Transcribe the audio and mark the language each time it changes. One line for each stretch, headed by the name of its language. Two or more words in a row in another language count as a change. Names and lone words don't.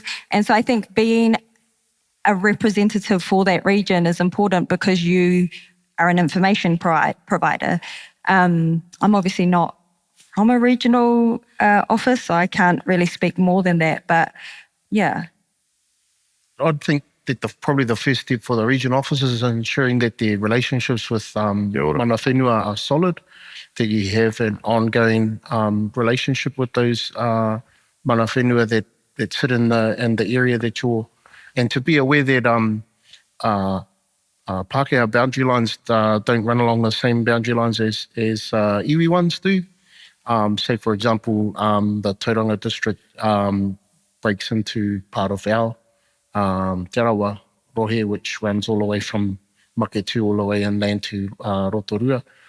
English: And so I think being a representative for that region is important, because you are an information provider. I'm obviously not from a regional office, so I can't really speak more than that, but yeah. I'd think that probably the first step for the regional officers is ensuring that their relationships with
Māori: mana whenua
English: are solid, that you have an ongoing relationship with those
Māori: mana whenua
English: that sit in the area that you're, and to be aware that Pākehā boundary lines don't run along the same boundary lines as iwi ones do. Say, for example, the Tauranga district breaks into part of our Te Arawa Rohe, which runs all the way from Maketu all the way inland to Rotorua.